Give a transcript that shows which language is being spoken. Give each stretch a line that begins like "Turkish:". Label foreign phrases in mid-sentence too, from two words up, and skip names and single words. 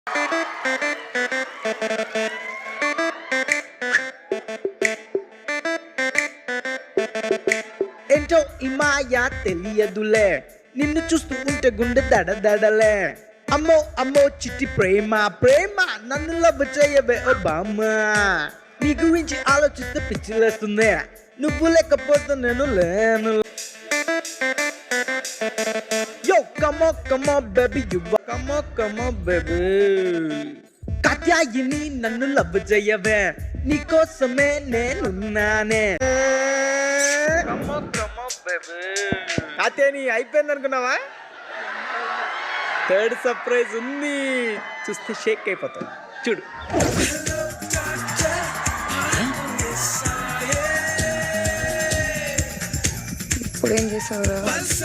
Telugu: ఏంటో ఈ మాయా తెలియదులే, నిన్ను చూస్తూ ఉంటే గుండె దడదడలే. అమ్మో అమ్మో చిట్టి ప్రేమ ప్రేమ, నన్ను లవ్ చేయవే ఓ బామ్మ. నీ గురించి ఆలోచిస్తే పిచ్చిలేస్తుంది, నువ్వు లేకపోతే నేను లేను.
English: Yo, come on, baby, come on, baby.
Telugu: కాత్యాయిని నన్ను లవ్ చేయవే, నీకోసమే నేనున్నానే.
English: Come on, baby.
Telugu: కాత్యాయని అయిపోయింది అనుకున్నావా?
English: third surprise
Telugu: ఉంది, చూస్తే షేక్ అయిపోతావు. చూడు. ఇప్పుడు ఏం చేసావురా?